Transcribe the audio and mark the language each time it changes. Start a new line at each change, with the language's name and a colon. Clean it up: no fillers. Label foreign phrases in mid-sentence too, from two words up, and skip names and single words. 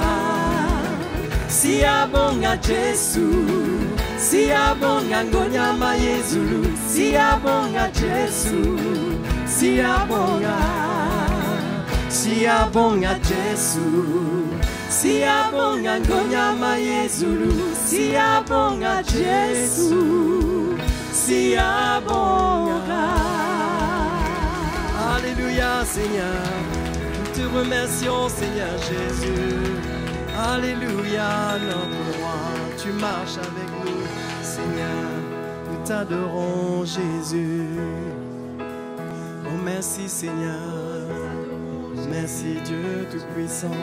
Zulu: Siyabonga Jesu, siyabonga ngonyama yezulu, siyabonga Jesu, siyabonga. Siyabonga Jesu, siyabonga ngonyama yezulu, siyabonga Jesu, siyabonga.
French: Alléluia Seigneur, nous te remercions Seigneur Jésus. Alléluia notre roi, tu marches avec nous Seigneur, nous t'adorons Jésus. Oh merci Seigneur, merci Dieu Tout-Puissant.